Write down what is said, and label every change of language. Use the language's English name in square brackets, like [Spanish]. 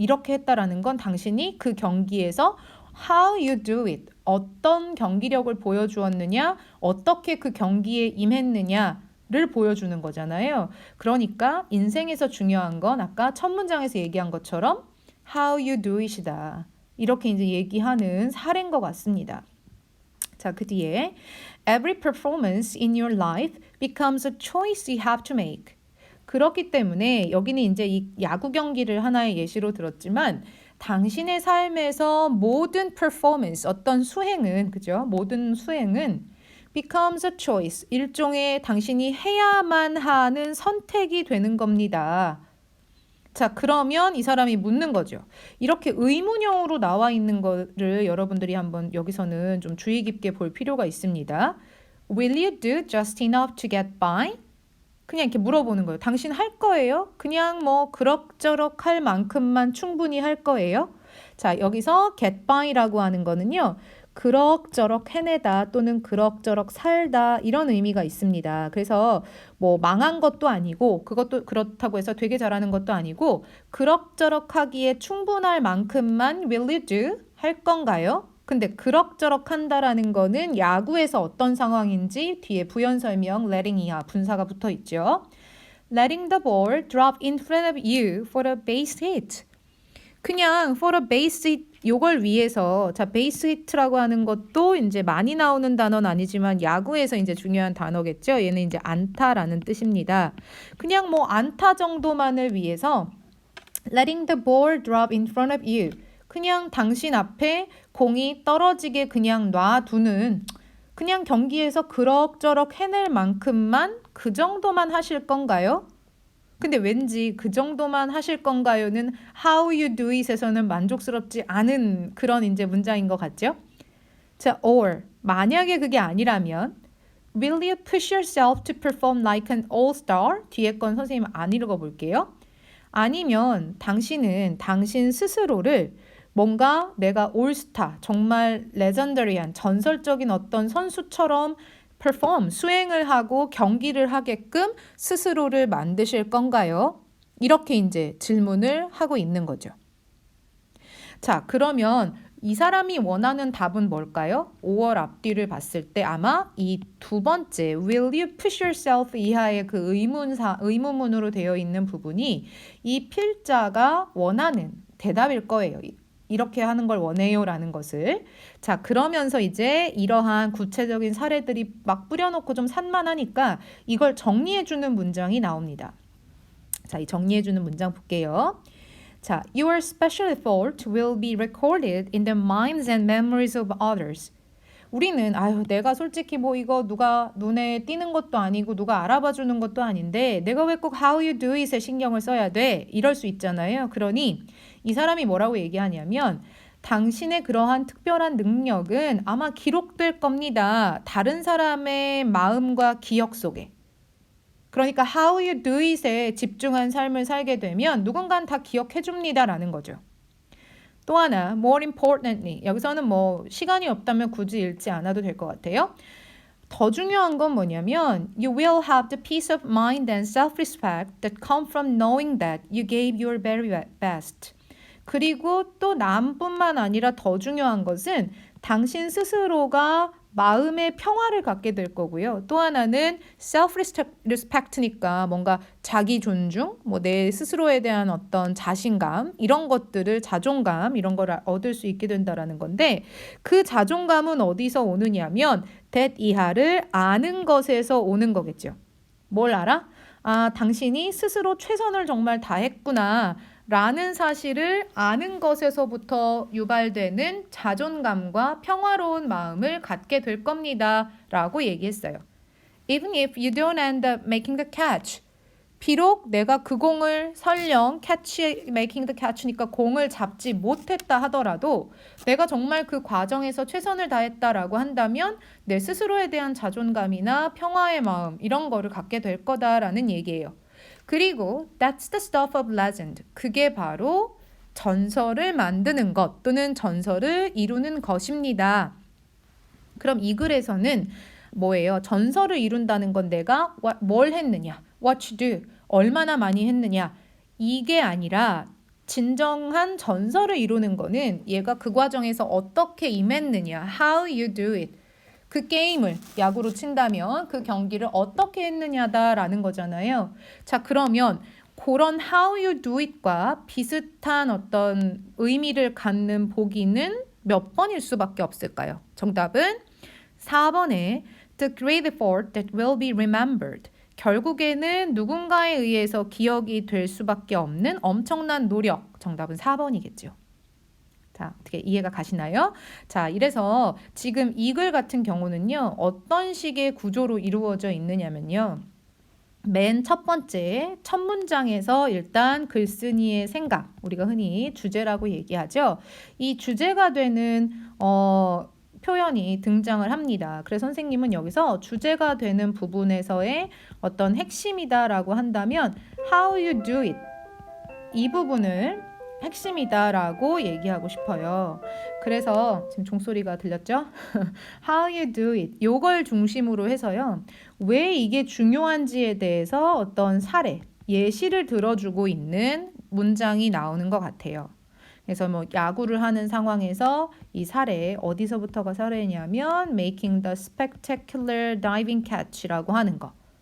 [Korean] 이렇게 했다라는 건 당신이 그 경기에서 [English] how you do it, [Korean] 어떤 경기력을 보여주었느냐, 어떻게 그 경기에 임했느냐를 보여주는 거잖아요. 그러니까 인생에서 중요한 건 아까 첫 문장에서 얘기한 것처럼 [English] how you do it [Korean] 이다. 이렇게 이제 얘기하는 사례인 것 같습니다. [English] 자, [Korean] 그 뒤에 [English] every performance in your life becomes a choice you have to make. [Korean] 그렇기 때문에 여기는 이제 이 야구 경기를 하나의 예시로 들었지만 당신의 삶에서 모든 performance, 어떤 수행은, 그죠? 모든 수행은 [English] becomes a choice, [Korean] 일종의 당신이 해야만 하는 선택이 되는 겁니다. 자, 그러면 이 사람이 묻는 거죠. 이렇게 의문형으로 나와 있는 거를 여러분들이 한번 여기서는 좀 주의 깊게 볼 필요가 있습니다. [English] Will you do just enough to get by? [Korean] 그냥 이렇게 물어보는 거예요. 당신 할 거예요? 그냥 뭐 그럭저럭 할 만큼만 충분히 할 거예요? 자, 여기서 [English] get by [Korean] 라고 하는 거는요. 그럭저럭 해내다 또는 그럭저럭 살다 이런 의미가 있습니다. 그래서 뭐 망한 것도 아니고 그것도 그렇다고 해서 되게 잘하는 것도 아니고 그럭저럭 하기에 충분할 만큼만 [English] will you do? [Korean] 할 건가요? 근데 그럭저럭 한다라는 거는 야구에서 어떤 상황인지 뒤에 부연 설명 letting 이하 분사가 붙어 있죠. [English] Letting the ball drop in front of you for a base hit. [Korean] 그냥 [English] for a base hit [Korean] 요걸 위해서 자 base hit라고 하는 것도 이제 많이 나오는 단어는 아니지만 야구에서 이제 중요한 단어겠죠. 얘는 이제 안타라는 뜻입니다. 그냥 뭐 안타 정도만을 위해서 [English] letting the ball drop in front of you. [Korean] 그냥 당신 앞에 공이 떨어지게 그냥 놔두는 그냥 경기에서 그럭저럭 해낼 만큼만 그 정도만 하실 건가요? 근데 왠지 그 정도만 하실 건가요는 [English] how you do it [Korean] 에서는 만족스럽지 않은 그런 이제 문장인 것 같죠? [English] 자, or [Korean] 만약에 그게 아니라면 [English] will you push yourself to perform like an all-star? [Korean] 뒤에 건 선생님 안 읽어볼게요. 아니면 당신은 당신 스스로를 뭔가 내가 올스타, 정말 레전더리한 전설적인 어떤 선수처럼 수행을 하고 경기를 하게끔 스스로를 만드실 건가요? 이렇게 이제 질문을 하고 있는 거죠. 자, 그러면 이 사람이 원하는 답은 뭘까요? 5월 앞뒤를 봤을 때 아마 이 두 번째 [English] will you push yourself [Korean] 이하의 그 의문문으로 되어 있는 부분이 이 필자가 원하는 대답일 거예요. 이렇게 하는 걸 원해요라는 것을. 자, 그러면서 이제 이러한 구체적인 사례들이 막 뿌려놓고 좀 산만하니까 이걸 정리해주는 문장이 나옵니다. 자, 이 정리해주는 문장 볼게요. [English] 자, your special effort will be recorded in the minds and memories of others. [Korean] 우리는 내가 솔직히 뭐 이거 누가 눈에 띄는 것도 아니고 누가 알아봐 주는 것도 아닌데 내가 왜 꼭 [English] how you do it [Korean] 에 신경을 써야 돼? 이럴 수 있잖아요. 그러니 이 사람이 뭐라고 얘기하냐면 당신의 그러한 특별한 능력은 아마 기록될 겁니다. 다른 사람의 마음과 기억 속에. 그러니까 [English] how you do it [Korean] 에 집중한 삶을 살게 되면 누군가는 다 기억해 줍니다라는 거죠. 또 하나, [English] more importantly. [Korean] 여기서는 뭐 시간이 없다면 굳이 읽지 않아도 될 것 같아요. 더 중요한 건 뭐냐면 [English] you will have the peace of mind and self-respect that come from knowing that you gave your very best. [Korean] 그리고 또 남뿐만 아니라 더 중요한 것은 당신 스스로가 마음의 평화를 갖게 될 거고요. 또 하나는 self-respect니까 뭔가 자기 존중, 뭐 내 스스로에 대한 어떤 자신감, 이런 것들을 자존감, 이런 걸 얻을 수 있게 된다라는 건데 그 자존감은 어디서 오느냐면 that 이하를 아는 것에서 오는 거겠죠. 뭘 알아? 당신이 스스로 최선을 정말 다했구나. 라는 사실을 아는 것에서부터 유발되는 자존감과 평화로운 마음을 갖게 될 겁니다. 라고 얘기했어요. [English] Even if you don't end up making the catch. [Korean] 비록 내가 그 공을 설령 [English] making the catch [Korean] 니까 공을 잡지 못했다 하더라도 내가 정말 그 과정에서 최선을 다했다라고 한다면 내 스스로에 대한 자존감이나 평화의 마음 이런 거를 갖게 될 거다라는 얘기예요. [English] 그리고 that's the stuff of legend. [Korean] 그게 바로 전설을 만드는 것 또는 전설을 이루는 것입니다. 그럼 이 글에서는 뭐예요? 전설을 이룬다는 건 내가 뭘 했느냐? What you do? 얼마나 많이 했느냐? 이게 아니라 진정한 전설을 이루는 거는 얘가 그 과정에서 어떻게 임했느냐? [English] How you do it? [Korean] 그 게임을 야구로 친다면 그 경기를 어떻게 했느냐다라는 거잖아요. 자, 그러면 그런 [English] how you do it [Korean] 과 비슷한 어떤 의미를 갖는 보기는 몇 번일 수밖에 없을까요? 정답은 4번에 [English] the great effort that will be remembered. [Korean] 결국에는 누군가에 의해서 기억이 될 수밖에 없는 엄청난 노력. 정답은 4번이겠죠. 자, 어떻게 이해가 가시나요? 자, 이래서 지금 이 글 같은 경우는요. 어떤 식의 구조로 이루어져 있느냐면요. 맨 첫 번째 첫 문장에서 일단 글쓴이의 생각, 우리가 흔히 주제라고 얘기하죠. 이 주제가 되는 표현이 등장을 합니다. 그래서 선생님은 여기서 주제가 되는 부분에서의 어떤 핵심이다라고 한다면 [English] how you do it [Korean] 이 부분을 핵심이다라고 얘기하고 싶어요. 그래서 지금 종소리가 들렸죠? [English] How you do it [Korean] 요걸 중심으로 해서요. 왜 이게 중요한지에 대해서 어떤 사례, 예시를 들어주고 있는 문장이 나오는 것 같아요. 그래서 뭐 야구를 하는 상황에서 이 사례 어디서부터가 사례냐면 [English] making the spectacular diving catch [Korean] 라고 하는 거.